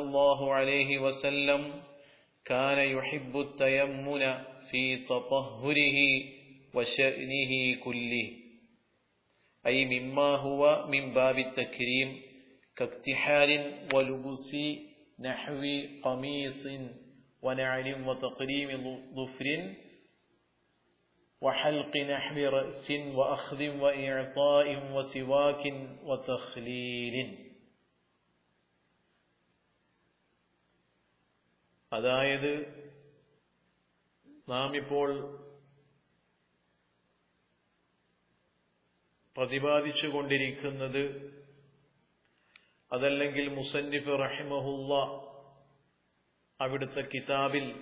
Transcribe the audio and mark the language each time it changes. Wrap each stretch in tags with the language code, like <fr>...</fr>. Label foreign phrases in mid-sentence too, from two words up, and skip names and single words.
<ar>الله عليه وسلم كان يحب التيمن في تطهره وشأنه كله، أي مما هو من باب التكريم كاكتحال ولبس نحو قميص ونعل وتقديم ظفر وحلق نحو رأس وأخذ وإعطاء وسواك وتخليل.</ar> <ml>അതായത് നാം ഇപ്പോൾ പ്രതിപാദിച്ചു കൊണ്ടിരിക്കുന്നത്, അതല്ലെങ്കിൽ മുസന്നിഫ് റഹിമഹുല്ല അവിടുത്തെ കിതാബിൽ</ml>